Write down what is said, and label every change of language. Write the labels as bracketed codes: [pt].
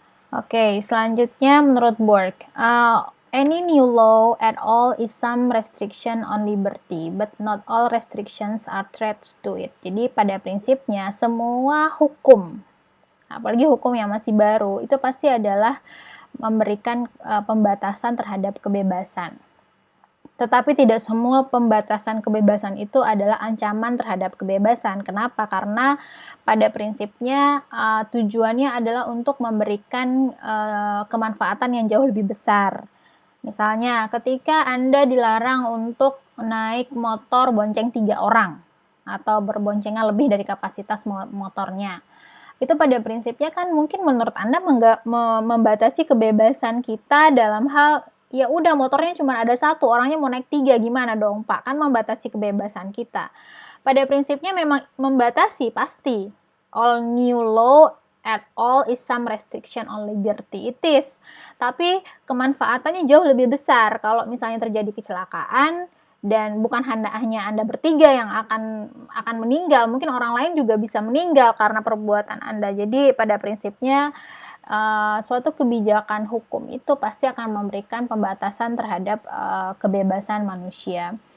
[id] Oke, selanjutnya menurut [en] Borg, any new law at all is some restriction on liberty, but not all restrictions are threats to it. [id] Jadi pada prinsipnya semua hukum, apalagi hukum yang masih baru, itu pasti adalah memberikan pembatasan terhadap kebebasan. Tetapi tidak semua pembatasan kebebasan itu adalah ancaman terhadap kebebasan. Kenapa? Karena pada prinsipnya tujuannya adalah untuk memberikan kemanfaatan yang jauh lebih besar. Misalnya ketika Anda dilarang untuk naik motor bonceng 3 orang atau berboncengan lebih dari kapasitas motornya, itu pada prinsipnya kan mungkin menurut Anda membatasi kebebasan kita dalam hal ya udah motornya cuma ada 1, orangnya mau naik 3, gimana dong Pak? Kan membatasi kebebasan kita. Pada prinsipnya memang membatasi pasti. [en] All new law at all is some restriction on liberty. It is. [id] Tapi kemanfaatannya jauh lebih besar kalau misalnya terjadi kecelakaan dan bukan hanya Anda bertiga yang akan meninggal, mungkin orang lain juga bisa meninggal karena perbuatan Anda. Jadi pada prinsipnya suatu kebijakan hukum itu pasti akan memberikan pembatasan terhadap kebebasan manusia.